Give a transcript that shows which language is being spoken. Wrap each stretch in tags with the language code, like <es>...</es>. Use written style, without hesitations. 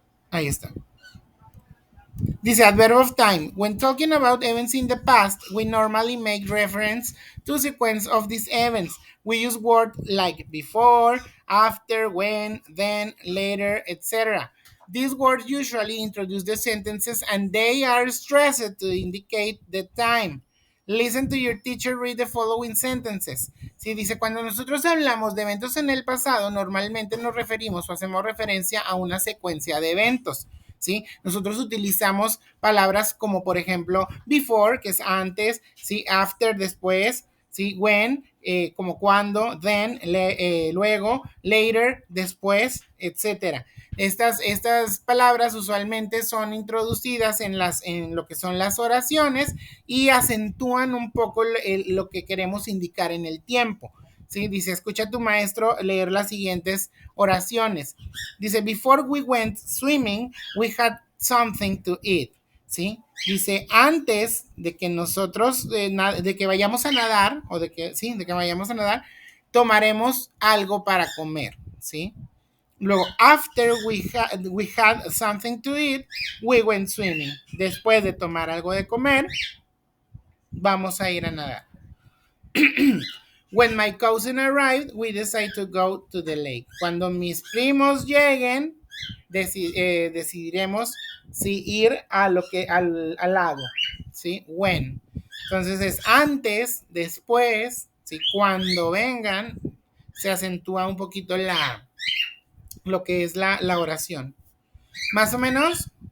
<es>Ahí está. Dice adverb of time.</es> <en>When talking about events in the past, we normally make reference to sequence of these events. We use words like before, after, when, then, later, etc. These words usually introduce the sentences and they are stressed to indicate the time. Listen to your teacher read the following sentences.</en> <es>Sí, dice, cuando nosotros hablamos de eventos en el pasado, normalmente nos referimos o hacemos referencia a una secuencia de eventos. ¿Sí? Nosotros utilizamos palabras como, por ejemplo, before, que es antes, ¿sí? After, después, ¿sí? When, como cuando, then, luego, later, después, etcétera. Estas palabras usualmente son introducidas en lo que son las oraciones y acentúan un poco lo que queremos indicar en el tiempo. ¿Sí? Dice, escucha a tu maestro leer las siguientes oraciones.</es> <en>Dice, before we went swimming, we had something to eat.</en> <es>¿Sí? Dice, antes de que nosotros, de que vayamos a nadar, o de que vayamos a nadar, tomaremos algo para comer. ¿Sí?</es> <en>Luego, after we had something to eat, we went swimming.</en> <es>Después de tomar algo de comer, vamos a ir a nadar.</es> <en>When my cousin arrived, we decided to go to the lake.</en> <es>Cuando mis primos lleguen, decidiremos si ir al lago. ¿Sí? When. Entonces es antes, después, ¿sí? Cuando vengan, se acentúa un poquito lo que es la oración. Más o menos.</es>